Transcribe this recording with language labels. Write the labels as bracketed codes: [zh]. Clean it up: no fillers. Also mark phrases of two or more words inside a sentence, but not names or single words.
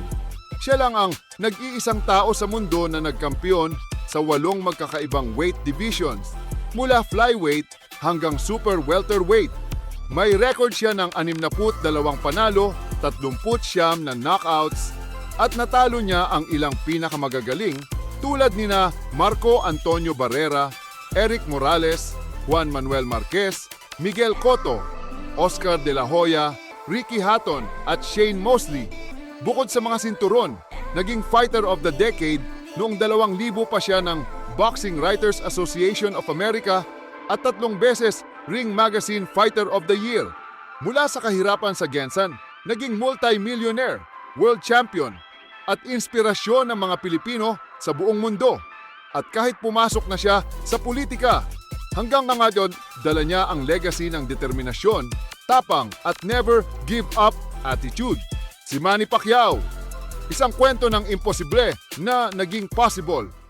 [tl] Siya lang ang nag-iisang tao sa mundo na nagkampiyon sa 8 magkakaibang [en] weight divisions, [tl] mula flyweight hanggang [en] super welterweight. [tl] May record siya ng 62 panalo, 39 na knockouts, at natalo niya ang ilang pinakamagagaling tulad nina Marco Antonio Barrera, Eric Morales, Juan Manuel Marquez, Miguel Cotto, Oscar De La Hoya, Ricky Hatton at Shane Mosley. Bukod sa mga sinturon, naging Fighter of the Decade noong 2000 pa siya ng Boxing Writers Association of America at 3 beses Ring Magazine Fighter of the Year. Mula sa kahirapan sa Gensan, naging multi-millionaire, [en] world champion, [tl] at inspirasyon ng mga Pilipino sa buong mundo. At kahit pumasok na siya sa politika, hanggang ngayon, dala niya ang legacy ng determinasyon, tapang at [en] never give up attitude. [tl] Si Manny Pacquiao, isang kwento ng imposible na naging possible.